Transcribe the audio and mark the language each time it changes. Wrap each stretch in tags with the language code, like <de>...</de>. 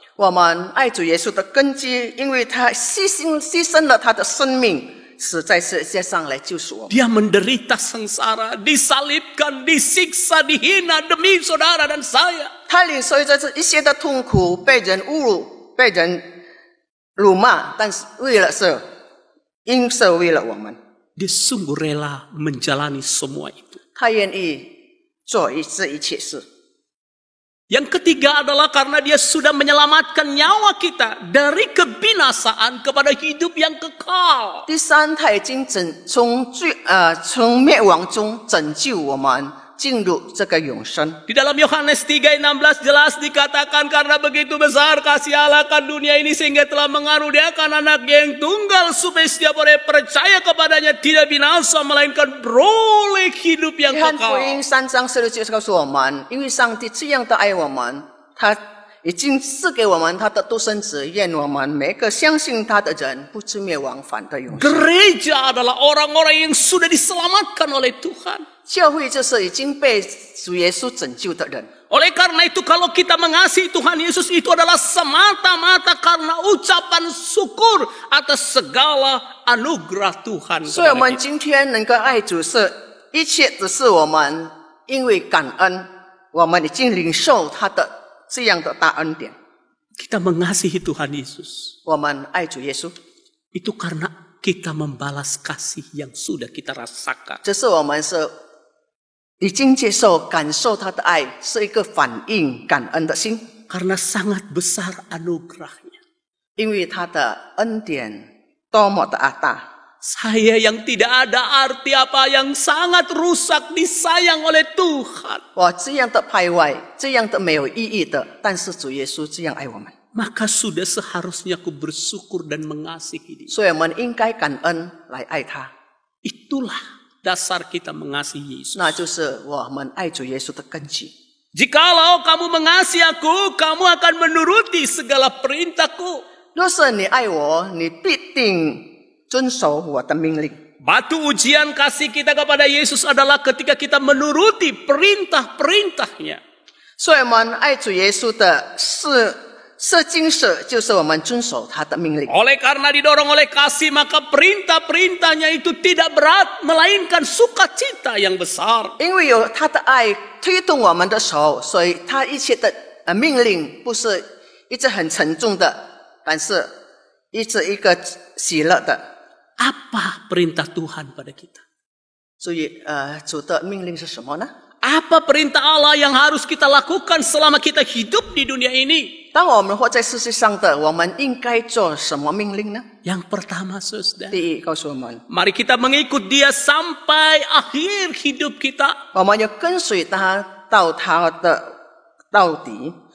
<zh>我们爱主耶稣的根基，因为他牺牲了他的生命，死在世界上来救赎我们。</zh> <id>Dia menderita sengsara, disalibkan, disiksa, dihina demi saudara dan saya.</id> <zh>他领受着这一切的痛苦，被人侮辱，被人辱骂，但是因是为了我们，</zh> <id>Dia sungguh rela menjalani semua itu.</id> <zh>他愿意做这一切事。</zh> <id>Yang ketiga adalah karena Dia sudah menyelamatkan nyawa kita dari kebinasaan kepada hidup yang kekal.</id> <zh>第三，他已经从灭亡中拯救我们，进入这个永生。</zh> <id>Di dalam Yohanes 3:16 jelas dikatakan karena begitu besar kasih Allah akan dunia ini sehingga telah mengaruniakan anaknya yang tunggal supaya setiap orang yang percaya kepadanya tidak binasa melainkan beroleh hidup yang</id> <zh>约翰福</zh> <id>kekal.</id> <zh>音3章16节告诉我们，因为上帝这样的爱我们，他已经赐给我们他的独生子，愿我们每个相信他的人不至灭亡，反得永生。</zh> <id>Gereja adalah orang-orang yang sudah diselamatkan oleh Tuhan.</id> <zh>教会就是已经被主耶稣拯救的人。</zh> <id>Oleh karena itu kalau kita mengasihi Tuhan Yesus itu adalah semata-mata karena ucapan syukur atas segala anugerah Tuhan</id> <zh>所以我</zh> <id>kepada</id> <zh>们</zh> <id>kita.</id> <zh>今天能够爱主，一切只是我们因为感恩，我们已经领受他的这样的大恩典。</zh> <id>Kita mengasihi Tuhan Yesus</id> <zh>我们爱主耶稣，</zh> <id>itu karena kita membalas kasih yang sudah kita rasakan.</id> <zh>这是我们是已经接受、感受他的爱，是一个反应感恩的心，</zh> <id>Karena sangat besar anugerahnya.</id> <zh>因为他的恩典多么的大。</zh> <id>Saya yang tidak ada arti apa yang sangat rusak disayang oleh Tuhan.</id> <zh>我这样的败坏，这样的没有意义的，但是主耶稣这样爱我们，</zh> <id>Maka sudah seharusnya aku bersyukur dan mengasihi dia.</id> <zh>所以我们应该感恩来爱他。</zh> <id>Itulah dasar kita mengasihi Yesus.</id> <zh>那就是我们爱主耶稣的根基。</zh> <id>Jikalau kamu mengasihi aku, kamu akan menuruti segala perintahku.</id> <zh>若是你爱我，你必定遵守我的命令。</zh> <id>Batu ujian kasih kita kepada Yesus adalah ketika kita menuruti perintah-perintahnya.</id> <zh>所以我们爱主耶稣的是精神，就是我们遵守他的命令。</zh> <id>Oleh karena didorong oleh kasih, maka perintah-perintahnya itu tidak berat, melainkan sukacita yang besar.</id> <zh>因为有他的爱推动我们的手，所以他一切的命令不是一直很沉重的，但是一直一个喜乐的。</zh> <id>Apa perintah Tuhan pada kita?</id> <zh>所以主的命令是什么呢？</zh> <id>Apa perintah Allah yang harus kita lakukan selama kita hidup di dunia ini?</id> <zh>当我们活在世界上的，我们应该做什么命令呢？</zh> <id>Yang pertama, saudara,</id> <zh>第一，告诉我们，</zh> <id>mari kita mengikut Dia sampai akhir hidup kita.</id> <zh>我们要跟随他到他的到底，</zh>